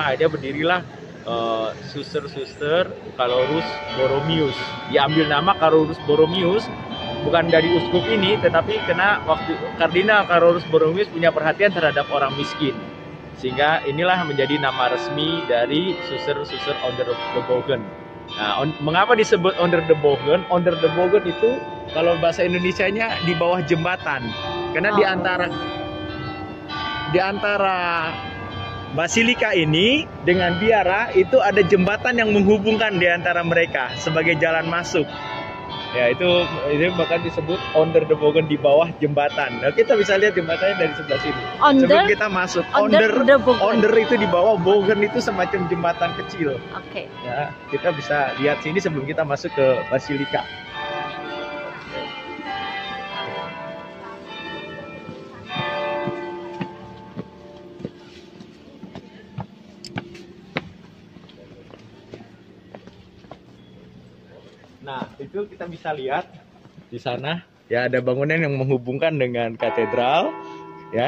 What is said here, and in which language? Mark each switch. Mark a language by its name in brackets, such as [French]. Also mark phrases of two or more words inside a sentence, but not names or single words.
[Indonesian] Akhirnya berdirilah Suster Carolus Borromeus. Diambil nama Carolus Borromeus bukan dari uskup ini, tetapi karena waktu Kardinal Carolus Borromeus punya perhatian terhadap orang miskin, sehingga inilah menjadi nama resmi dari Suster onder de Bogen. Nah, mengapa disebut onder de Bogen? Onder de Bogen itu kalau bahasa Indonesianya di bawah jembatan, karena di antara Basilika ini dengan biara itu ada jembatan yang menghubungkan di antara mereka sebagai jalan masuk. Ya, itu bahkan disebut onder de Bogen, di bawah jembatan. Nah, kita bisa lihat jembatannya dari sebelah sini. Sebelum kita masuk, onder itu di bawah, Bogen itu semacam jembatan kecil. Oke. Ya, kita bisa lihat sini sebelum kita masuk ke Basilika. Nah, itu kita bisa lihat di sana ya, ada bangunan yang menghubungkan dengan katedral ya.